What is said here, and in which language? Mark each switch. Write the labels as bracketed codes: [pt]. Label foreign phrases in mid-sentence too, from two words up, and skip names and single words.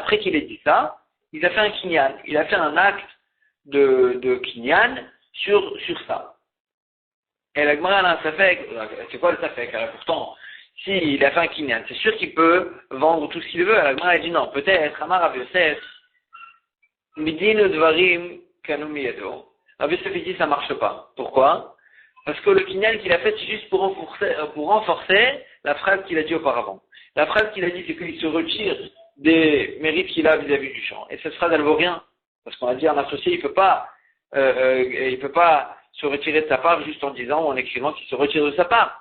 [fr] Après qu'il ait dit ça, il a fait un kinyan. Il a fait un acte de kinyan sur ça. Et la Gemara, elle a un safek. C'est quoi le safek? Alors, pourtant, s'il a fait un kinyan, c'est sûr qu'il peut vendre tout ce qu'il veut. La Gemara, elle dit non, peut-être, [he] אמר רב יוסף מדין דברים קנו מידו. [fr] Rav Yosef, il dit ça marche pas. Pourquoi? Parce que le kinyan qu'il a fait, c'est juste pour renforcer la phrase qu'il a dit auparavant. La phrase qu'il a dit, c'est qu'il se retire des mérites qu'il a vis-à-vis du champ. Et cette phrase, elle vaut rien. Parce qu'on a dit, un associé, il peut pas se retirer de sa part juste en disant ou en écrivant qu'il se retire de sa part.